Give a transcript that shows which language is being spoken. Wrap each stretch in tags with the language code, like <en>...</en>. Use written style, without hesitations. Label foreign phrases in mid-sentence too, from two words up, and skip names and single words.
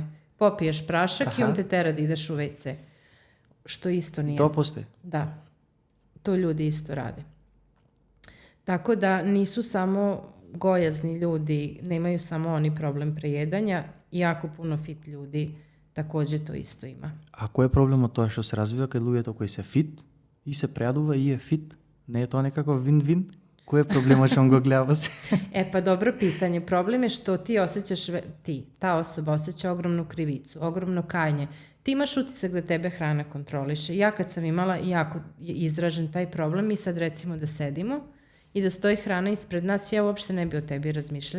<sr>Popiješ prašak i on te tera da ideš u WC. Što isto nije. To postoji? Da. To ljudi isto rade. Tako da nisu samo gojazni ljudi, nemaju samo oni problem prejedanja, jako puno fit ljudi takođe to isto ima.</sr> <mk>A кој е проблемот тоа што се развива кај луѓето кои се фит и се прејадува и е фит? Не е тоа некако вин-вин? Кој е проблемот што он го гледа се?</mk> <sr>Pa dobro pitanje. Problem je što ti osjećaš, ta osoba osjeća ogromnu krivicu, ogromno kajanje. Ti imaš utisak da tebe hrana kontroliše. Ja kad sam imala jako izražen taj problem, mi sad recimo da sedimo i da stoji hrana ispred nas, ja uopšte ne bi o tebi razmišljala.</sr>